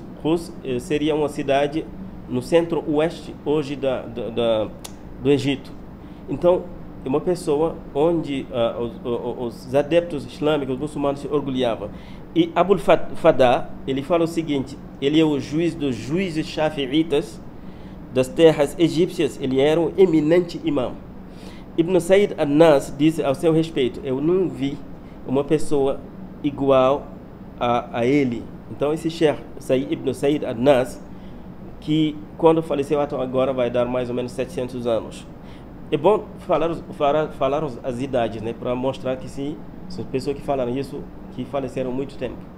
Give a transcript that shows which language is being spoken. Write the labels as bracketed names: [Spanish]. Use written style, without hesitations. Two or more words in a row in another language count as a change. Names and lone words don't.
[Portuguese] Qus seria uma cidade no centro-oeste hoje do Egito. Então, é uma pessoa onde os adeptos islâmicos, os muçulmanos se orgulhavam. E Abul Fada, ele fala o seguinte: ele é o juiz dos juízes shafi'itas das terras egípcias, ele era um eminente imã. Ibn Said al-Nas disse ao seu respeito: eu não vi uma pessoa igual a ele. Então esse Sheikh Ibn Said al-Nas, que quando faleceu agora vai dar mais ou menos 700 anos. É bom falar as idades, né, para mostrar que sim, são pessoas que falaram isso, que faleceram há muito tempo.